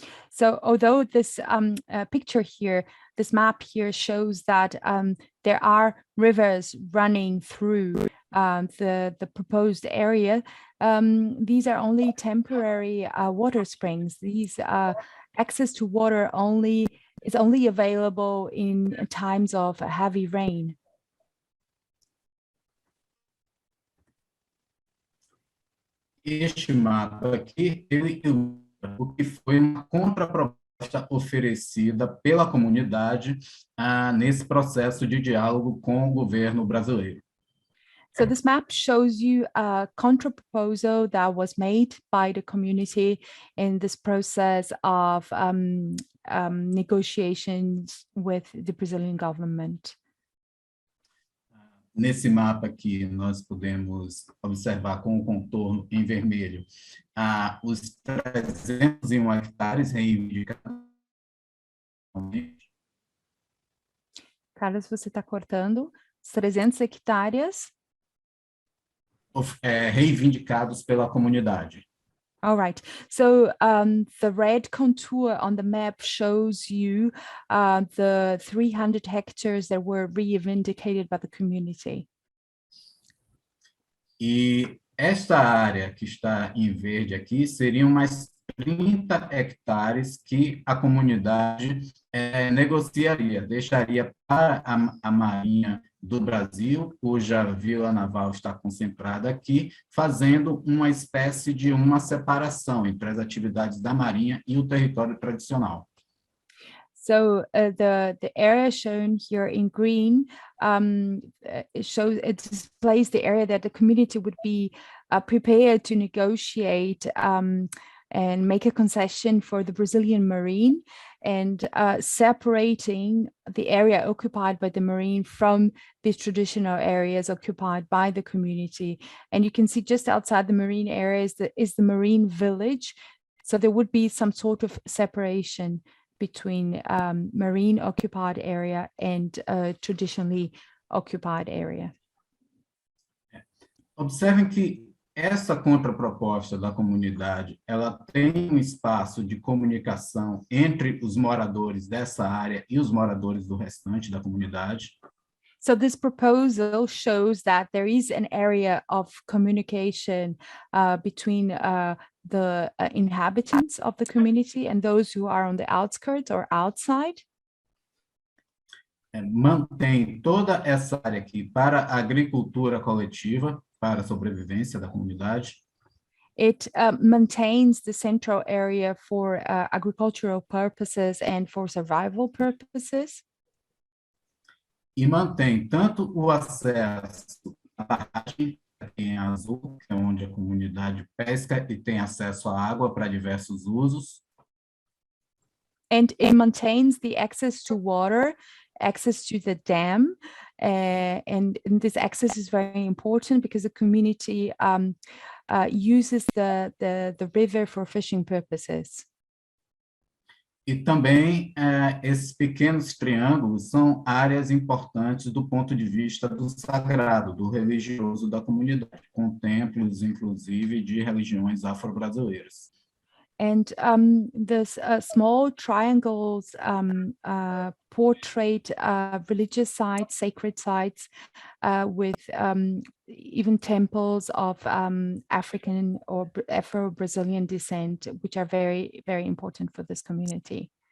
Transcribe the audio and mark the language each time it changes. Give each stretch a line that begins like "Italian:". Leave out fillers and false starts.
English: So although this picture here, this map here shows that there are rivers running through the proposed area, these are only temporary water springs. These access to water is only available in times of heavy rain.
Portuguese: Este mapa aqui, ele ilustra o que foi uma contraproposta oferecida pela comunidade nesse processo de diálogo com o governo brasileiro.
English: So this map shows you a counter-proposal that was made by the community in this process of negotiations with the Brazilian government.
Portuguese: Nesse mapa aqui, nós podemos observar com o contorno em vermelho os 301 hectares reivindicados. Carlos, você está cortando. Os 300 hectares. Reivindicados pela comunidade.
English: All right. So the red contour on the map shows you the 300 hectares that were reivindicated by the community.
Portuguese: E esta área que está em verde aqui seriam mais 30 hectares que a comunidade negociaria, deixaria para a Marinha do Brasil, cuja Vila Naval está concentrada aqui, fazendo uma espécie de uma separação entre as atividades da Marinha e o território tradicional.
English: So the area shown here in green it displays the area that the community would be prepared to negotiate and make a concession for the Brazilian Marine, and separating the area occupied by the Marine from these traditional areas occupied by the community. And you can see just outside the Marine areas is the Marine village. So there would be some sort of separation between Marine occupied area and traditionally occupied area.
Portuguese: Observem que essa contraproposta da comunidade, ela tem um espaço de comunicação entre os moradores dessa área e os moradores do restante da comunidade.
English: So this proposal shows that there is an area of communication between the inhabitants of the community and those who are on the outskirts or outside.
Portuguese: Mantém toda essa área aqui para a agricultura coletiva, para a sobrevivência da comunidade.
English: It maintains the central area for agricultural purposes and for survival purposes.
Portuguese: E mantém tanto o acesso à barragem, em azul, que é onde a comunidade pesca e tem acesso à água para diversos usos.
English: And it maintains the access to water, access to the dam, and this access is very important because the community uses the river for fishing purposes.
Portuguese: E também esses pequenos triângulos são áreas importantes do ponto de vista do sagrado, do religioso da comunidade, com templos, inclusive, de religiões afro-brasileiras.
English: And this small triangles portrait religious sites, sacred sites, with even temples of African or Afro-Brazilian descent, which are very, very important for this community.